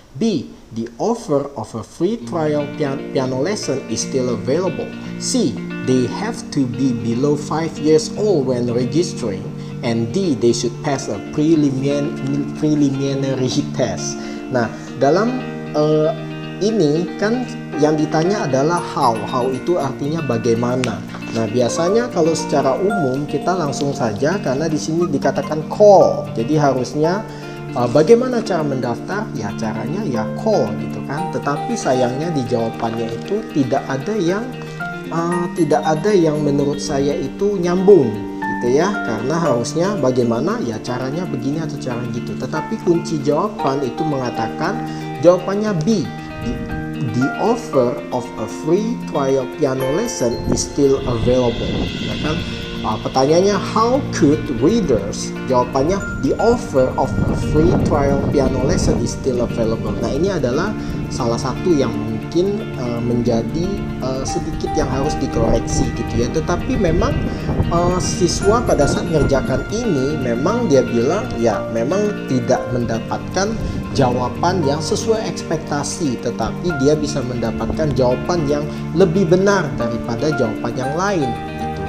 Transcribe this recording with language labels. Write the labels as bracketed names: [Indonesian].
[English] B, the offer of a free trial piano lesson is still available. C, they have to be below 5 years old when registering. And D, they should pass a preliminary test. [Indonesian] Nah, dalam ini kan yang ditanya adalah how. How itu artinya bagaimana. Nah, biasanya kalau secara umum kita langsung saja, karena di sini dikatakan call. Jadi harusnya bagaimana cara mendaftar? Ya caranya ya call gitu kan. Tetapi sayangnya di jawabannya itu tidak ada yang menurut saya itu nyambung gitu ya. Karena harusnya bagaimana? Ya caranya begini atau cara gitu. Tetapi kunci jawaban itu mengatakan jawabannya B. [English] The offer of a free trial piano lesson is still available. [Indonesian] Ya kan? Pertanyaannya [English] how could readers? [Indonesian] Jawabannya [English] the offer of a free trial piano lesson is still available. [Indonesian] Nah, ini adalah salah satu yang mungkin menjadi sedikit yang harus dikoreksi gitu ya. Tetapi memang siswa pada saat mengerjakan ini memang dia bilang ya memang tidak mendapatkan jawaban yang sesuai ekspektasi, tetapi dia bisa mendapatkan jawaban yang lebih benar daripada jawaban yang lain gitu.